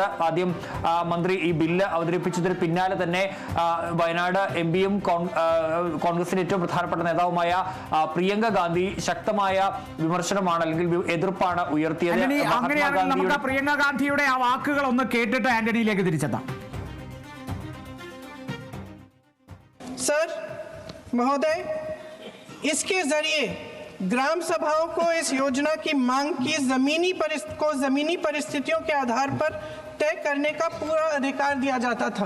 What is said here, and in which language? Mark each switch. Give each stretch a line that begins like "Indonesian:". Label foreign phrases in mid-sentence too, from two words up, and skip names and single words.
Malayalam: ആദ്യം മന്ത്രി ഈ ബില്ല് അവതരിപ്പിച്ചതിന് പിന്നാലെ തന്നെ വയനാട് MPയും കോൺഗ്രസിന്റെ ഏറ്റവും പ്രധാനപ്പെട്ട നേതാവുമായ പ്രിയങ്ക ഗാന്ധി ശക്തമായ വിമർശനമാണ് അല്ലെങ്കിൽ എതിർപ്പാണ് ഉയർത്തിയത്. പ്രിയങ്ക ഗാന്ധിയുടെ ആ വാക്കുകൾ ഒന്ന് കേട്ടിട്ട് ആന്റണിയിലേക്ക് തിരിച്ചെത്താം.
Hindi: सर महोदय, इसके जरिए ग्राम सभाओं को इस योजना की मांग की जमीनी परिस्थितियों के आधार पर तय करने का पूरा अधिकार दिया जाता था.